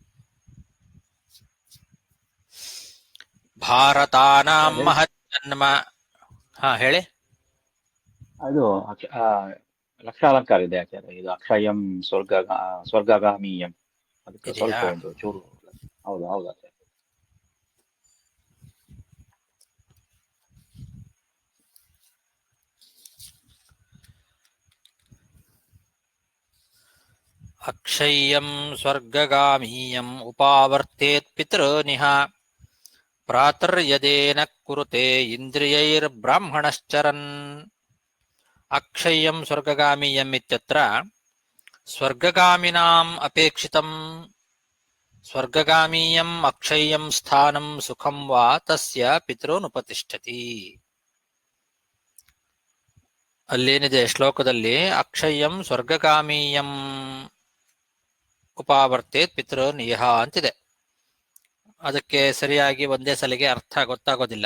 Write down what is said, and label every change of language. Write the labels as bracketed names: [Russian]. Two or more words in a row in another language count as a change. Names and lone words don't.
[Sanskrit] ಭಾರತಾನಾಂ ಮಹಜ್ಜನ್ಮ. [Kannada] ಹೇಳಿ. ಅದು ಲಕ್ಷಾಲಂಕಾರ ಇದೆ ಆಚಾರ್ಯ. ಇದು [Sanskrit] ಅಕ್ಷಯಂ ಸ್ವರ್ಗಗಾಮೀಯಂ [Kannada] ಅದಕ್ಕೆ ಸ್ವಲ್ಪ ಒಂದು ಚೂರು. ಹೌದು ಹೌದು ಆಚಾರ್ಯ. [Sanskrit] ಅಕ್ಷಯ್ಯಂ ಸ್ವರ್ಗಗಾಮೀಯಂ ಉಪಾವರ್ತೇತ್ ಪಿತೃನಿಹ ಪ್ರಾತರ್ಯದೇನ ಕುರುತೆ ಇಂದ್ರಿಯೈರ್ಬ್ರಾಹ್ಮಣಶ್ಚರನ್. ಅಕ್ಷಯ್ಯಂ ಸ್ವರ್ಗಗಾಮೀಯಂ ಇತ್ಯತ್ರ ಸ್ವರ್ಗಗಾಮಿನಾಂ ಅಪೇಕ್ಷಿತಂ ಸ್ವರ್ಗಗಾಮೀಯಂ ಅಕ್ಷಯ್ಯಂ ಸ್ಥಾನಂ ಸುಖಂ ವಾ ತಸ್ಯ ಪಿತೃನುಪತಿಷ್ಠತಿ. [Kannada] ಅಲ್ಲೇನಿದೆ ಶ್ಲೋಕದಲ್ಲಿ [Sanskrit] ಅಕ್ಷಯ್ಯಂ ಸ್ವರ್ಗಗಾಮೀಯಂ ಉಪಾವರ್ತೇತ್ ಪಿತೃನಿಹ ಅಂತಿದೆ. [Kannada] ಅದಕ್ಕೆ ಸರಿಯಾಗಿ ಒಂದೇ ಸಲಿಗೆ ಅರ್ಥ ಗೊತ್ತಾಗೋದಿಲ್ಲ.